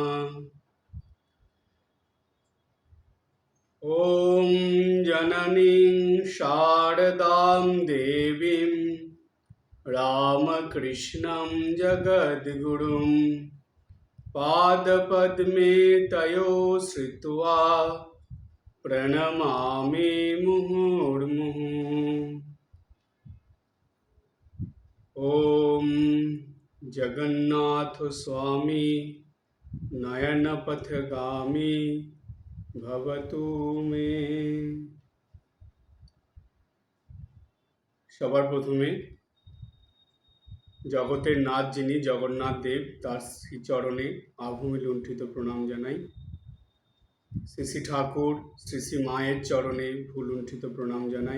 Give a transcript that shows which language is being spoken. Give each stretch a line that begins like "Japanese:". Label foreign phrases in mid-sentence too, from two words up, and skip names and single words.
Sanskrit: ॐ जननीं शारदां देवीं रामकृष्णं जगद्गुरुं पादपद्मे तयो श्रित्वा प्रणमामि मुहुर्मुहुः। ॐ जगन्नाथ स्वामी नयनपथगामी भवतु मे।
Bangla: সবার প্রথমে জগতের নাথ যিনি জগন্নাথ দেব তার শ্রীচরণে আভূমি লুণ্ঠিত প্রণাম জানাই। শ্রী শ্রী ঠাকুর শ্রী শ্রী মায়ের চরণে ভুলুণ্ঠিত প্রণাম জানাই।